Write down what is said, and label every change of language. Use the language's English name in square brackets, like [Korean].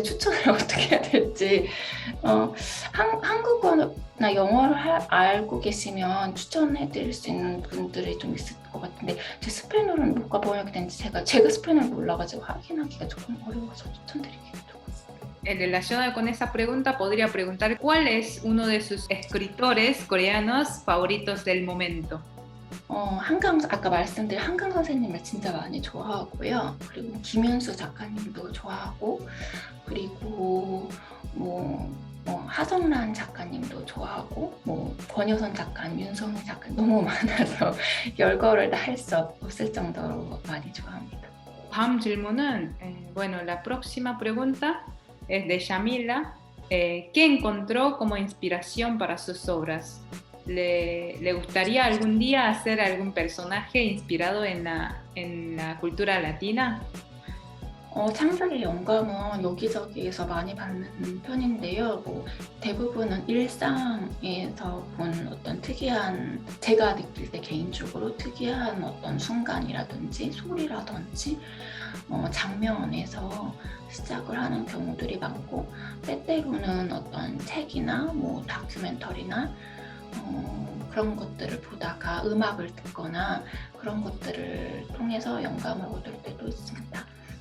[Korean] 추천을 어떻게 해야 될지. 한국어나 영어를 알고 계시면 추천해드릴 수 있는 분들이 좀 있을 것 같은데, 제 스페인어로는 뭐가 번역이 된지 제가 스페인어를 몰라가지고 확인하기가 조금 어려워서 추천드리기가 조금. [Spanish] Relacionado con esa pregunta, podría preguntar ¿cuál es uno de sus escritores coreanos favoritos del momento? [Korean] 아까 말씀드린 한강 선생님을 진짜 많이 좋아하고요. 그리고 김윤수 작가님도 좋아하고, 그리고 하성란 작가님도 좋아하고, 권효선 작가님, 윤성희 작가님 너무 많아서 열거를 다 할 수 없을 정도로 많이 좋아합니다. 다음 질문은, [Spanish] bueno, la próxima pregunta es de Yamila. ¿Qué encontró como inspiración para sus obras? ¿Le gustaría algún día hacer algún personaje inspirado en la cultura latina? [Korean] 창작의 영감은 여기저기에서 많이 받는 편인데요. 대부분은 일상에서 본 어떤 특이한, 제가 느낄 때 개인적으로 특이한 어떤 순간이라든지 소리라든지 장면에서 시작을 하는 경우들이 많고, 때때로는 어떤 책이나 다큐멘터리나 그런 것들을 보다가 음악을 듣거나 그런 것들을 통해서 영감을 얻을 때도 있습니다.